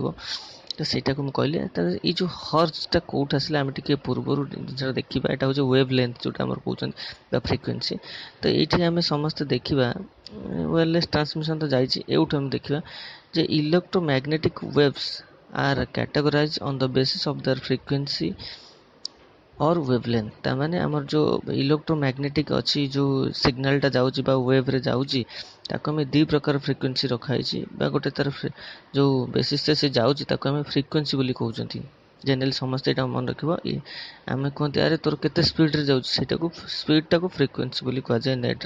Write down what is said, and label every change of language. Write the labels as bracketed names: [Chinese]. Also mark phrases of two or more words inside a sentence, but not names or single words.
[Odia] ତ ସେଇଟାକୁ ମୁଁ କହିଲି। ତାହେଲେ ଏଇ ଯେଉଁ ହର୍ଚ୍ଚଟା କେଉଁଠୁ ଆସିଲା ଆମେ ଟିକେ ପୂର୍ବରୁ ଜିନିଷଟା ଦେଖିବା। ଏଇଟା ହେଉଛି ୱେଭ୍ ଲେନ୍ଥ ଯେଉଁଟା ଆମର କହୁଛନ୍ତି ବା ଫ୍ରିକ୍ୱେନ୍ସି। ତ ଏଇଠି ଆମେ ସମସ୍ତେ ଦେଖିବା [English] wireless transmission [Odia] ତ ଯାଇଛି। ଏଇଠୁ ଆମେ ଦେଖିବା ଯେ [English] electromagnetic waves are categorized on the basis of their frequency और wavelength। [Odia] ତାମାନେ ଆମର ଯେଉଁ ଇଲେକ୍ଟ୍ରୋମ୍ୟାଗ୍ନେଟିକ୍ ଅଛି, ଯେଉଁ ସିଗ୍ନାଲଟା ଯାଉଛି ବା ୱେଭ୍ରେ ଯାଉଛି, ତାକୁ ଆମେ ଦୁଇ ପ୍ରକାର ଫ୍ରିକ୍ୱେନ୍ସି ରଖାହେଇଛି ବା ଗୋଟେ ତାର ଯେଉଁ ବେସିସ୍ରେ ସେ ଯାଉଛି ତାକୁ ଆମେ ଫ୍ରିକ୍ୱେନ୍ସି ବୋଲି କହୁଛନ୍ତି। ଜେନେରାଲି ସମସ୍ତେ ଏଇଟା ମନେ ରଖିବ। ଆମେ କୁହନ୍ତି ଆରେ ତୋର କେତେ ସ୍ପିଡ଼ରେ ଯାଉଛି, ସେଇଟାକୁ ସ୍ପିଡ଼ଟାକୁ ଫ୍ରିକ୍ୱେନ୍ସି ବୋଲି କୁହାଯାଏ ନେଟ୍ରେ।